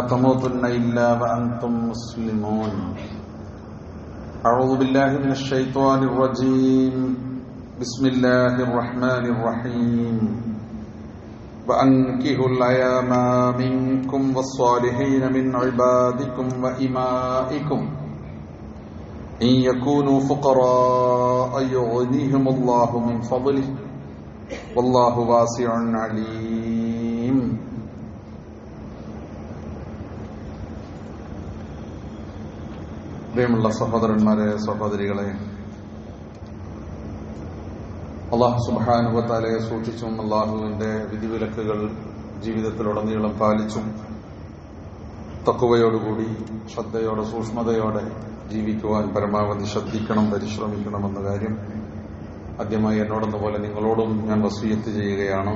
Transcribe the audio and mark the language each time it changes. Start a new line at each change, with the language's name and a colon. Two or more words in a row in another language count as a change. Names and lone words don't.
Arabic: تموتن إلا وأنتم مسلمون أعوذ بالله من الشيطان الرجيم بسم الله الرحمن الرحيم وأنكحوا الأيام منكم والصالحين من عبادكم وإمائكم إن يكونوا فقراء يغنيهم الله من فضله والله واسع عليم.
Malayalam: പ്രിയമുള്ള സഹോദരന്മാരെ, സഹോദരികളെ,
Arabic: الله سبحانه وتعالى
Malayalam: സൂക്ഷിച്ചും അല്ലാഹുവിന്റെ വിധിവിലക്കുകൾ ജീവിതത്തിലുടനീളം പാലിച്ചും തഖ്വയോടുകൂടി ശ്രദ്ധയോടെ സൂക്ഷ്മതയോടെ ജീവിക്കുവാൻ പരമാവധി ശ്രദ്ധിക്കണം, പരിശ്രമിക്കണമെന്ന കാര്യം ആദ്യമായി എന്നോടെന്ന പോലെ നിങ്ങളോടും ഞാൻ വസിയത്ത് ചെയ്യുകയാണ്.